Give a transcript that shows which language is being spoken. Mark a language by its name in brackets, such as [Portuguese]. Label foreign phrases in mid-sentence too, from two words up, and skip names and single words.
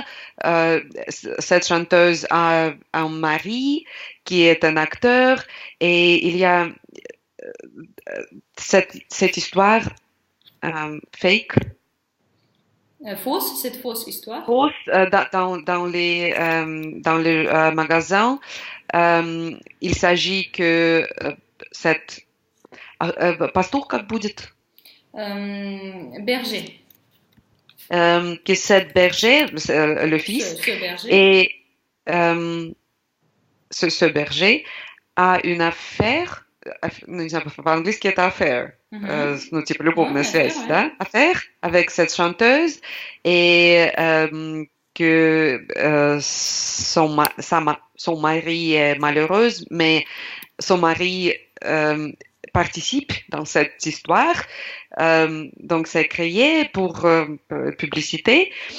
[French] Cette chanteuse a un mari qui est un acteur et il y a cette histoire fake. Fausse, cette fausse histoire. Fausse dans le magasin. Il s'agit que cette [Russian] пастух как будет? [French] Berger. Que cette berger, le fils, ce berger. Et ce berger a une affaire, [Russian] не знаю, по-английски это affaire, ну, типа любовная связь, да? [French] Affaire avec cette chanteuse et que son mari est malheureux, mais son mari participe dans cette histoire. Donc, c'est créé pour publicité.